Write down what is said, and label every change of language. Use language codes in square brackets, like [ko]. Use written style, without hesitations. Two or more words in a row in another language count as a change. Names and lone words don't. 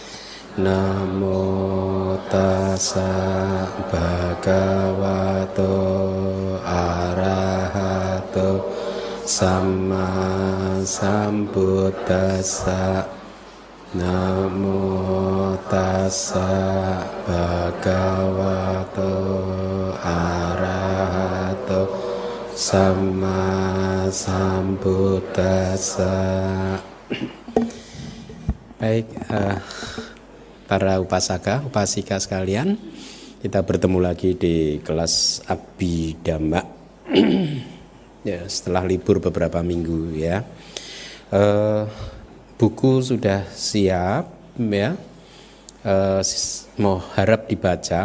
[pi] Namo tassa bhagavato arahato samma sambuddhassa. Namo tassa bhagavato arahato samma sambuddhassa. [id] Baik, para upasaka, upasika sekalian, kita bertemu lagi di kelas Abhidhamma ya, setelah libur beberapa minggu ya. Buku sudah siap ya, mau harap dibaca.